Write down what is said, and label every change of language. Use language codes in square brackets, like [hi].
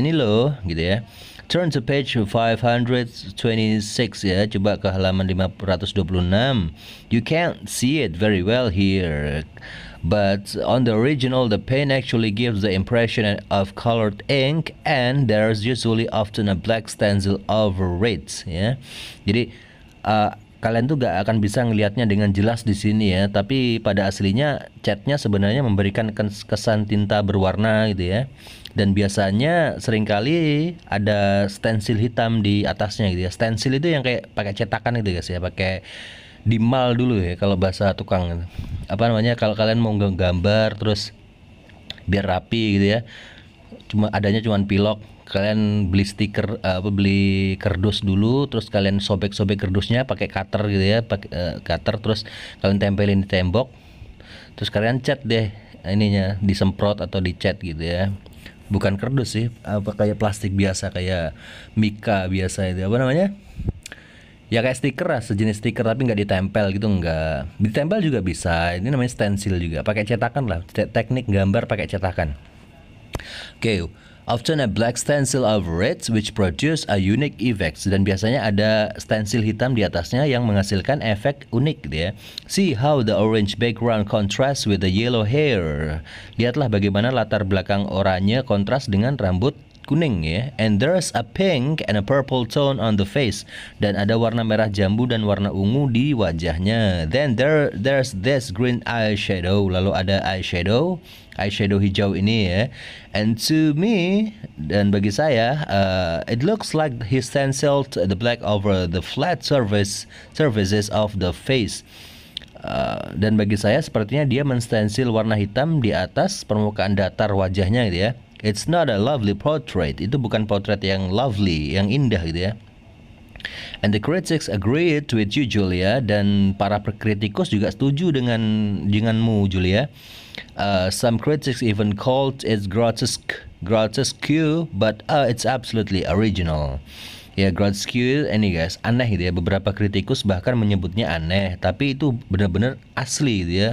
[id] Ini loh, gitu ya. [en] Turn to page 526 [id] ya. Coba ke halaman 526. [en] You can't see it very well here. But on the original, the paint actually gives the impression of colored ink, and there's usually often a black stencil over it ya. [id] Jadi kalian tuh gak akan bisa ngelihatnya dengan jelas di sini ya, tapi pada aslinya catnya sebenarnya memberikan kesan tinta berwarna gitu ya. Dan biasanya seringkali ada stensil hitam di atasnya gitu ya. Stensil itu yang kayak pakai cetakan gitu guys ya, pakai dimal dulu ya kalau bahasa tukang gitu. Kalau kalian mau gambar terus biar rapi gitu ya, adanya cuma pilok. Kalian beli stiker beli kardus dulu, terus kalian sobek-sobek kardusnya pakai cutter gitu ya, pakai cutter, terus kalian tempelin di tembok, terus kalian cat deh ininya, disemprot atau dicat gitu ya. Bukan kardus sih, kayak plastik biasa, kayak mika biasa itu ya, kayak stiker lah, sejenis stiker, tapi nggak ditempel gitu, nggak ditempel juga bisa. Ini namanya stensil juga, pakai cetakan lah, teknik gambar pakai cetakan. [en] Often a black stencil over it which produce a unique effect. [id] Dan biasanya ada stensil hitam di atasnya yang menghasilkan efek unik gitu ya. [en] See how the orange background contrasts with the yellow hair. [id] Lihatlah bagaimana latar belakang oranye kontras dengan rambut kuning ya. [en] And there's a pink and a purple tone on the face. [id] Dan ada warna merah jambu dan warna ungu di wajahnya. [en] Then there's this green eyeshadow. [id] Lalu ada eyeshadow hijau ini ya. [en] And to me, [id] dan bagi saya, [en] it looks like he stenciled the black over the flat surfaces of the face. [id] Dan bagi saya sepertinya dia menstensil warna hitam di atas permukaan datar wajahnya gitu ya. [en] It's not a lovely portrait. [id] Itu bukan potret yang lovely, yang indah gitu ya. [en] And the critics agreed with you, Julia. [id] Dan para kritikus juga setuju denganmu, Julia. [en] Some critics even called it grotesque, but it's absolutely original. [id] Ya, grotesque ini guys, aneh gitu ya. Beberapa kritikus bahkan menyebutnya aneh, tapi itu benar-benar asli gitu ya.